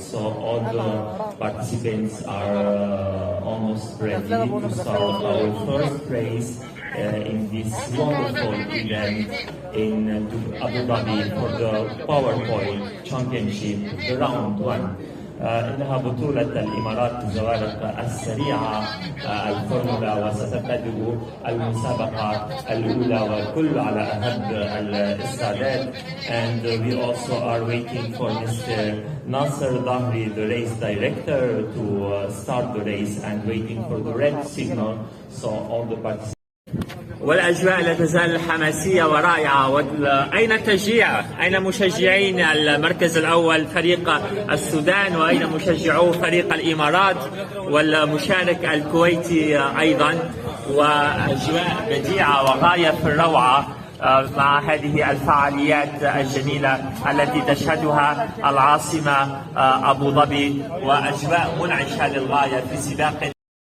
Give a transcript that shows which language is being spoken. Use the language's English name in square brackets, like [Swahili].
[English] So all the participants are almost ready to start our first race in this wonderful event in Abu Dhabi for the PowerPoint Championship, the round one. [Arabic] إنها بطولة الإمارات للزوارق السريعة الفورمولا، وستبتدئ المسابقة الأولى والكل على أهب الاستعداد. [English] And we also are waiting for Mr. Nasser Dahri, the race director, to start the race and waiting for the red signal. So all the participants. [Arabic] والأجواء لا تزال حماسية ورائعة. أين التشجيع؟ أين مشجعين المركز الأول فريق السودان؟ وأين مشجعو فريق الإمارات والمشارك الكويتي أيضا؟ وأجواء بديعة وغاية في الروعة مع هذه الفعاليات الجميلة التي تشهدها العاصمة أبو ظبي، وأجواء منعشة للغاية في سباق